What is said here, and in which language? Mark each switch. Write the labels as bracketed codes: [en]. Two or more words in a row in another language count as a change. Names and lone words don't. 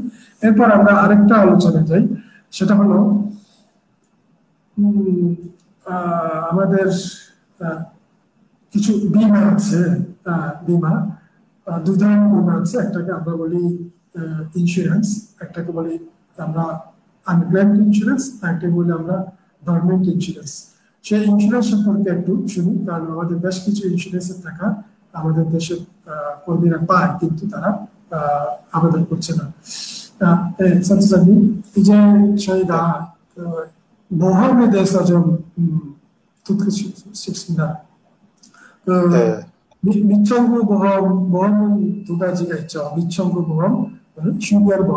[bn] এরপর আমরা আরেকটা আলোচনা যাই সেটা হলো আমাদের কিছু বীমা আছে বীমা 2 ধরনের বীমা আছে একটাকে আমরা বলি ইন্স্যুরেন্স একটাকে বলি আমরা [en] unclaimed insurance [bn] একটাকে বলি আমরা [en] government insurance. [bn] সেই ইন্স্যুরেন্স সম্পর্কে একটু শুনি কারণ আমাদের বেশ কিছু ইন্স্যুরেন্সের টাকা আমাদের দেশের কর্মীরা পায় কিন্তু তারা আবেদন করছে না। [ko] 선생님 이제 저희가 보험에 대해서 좀 듣고 싶습니다. 미청구 보험은 2가지가 있죠. 미청구 보험, 휴면 보험.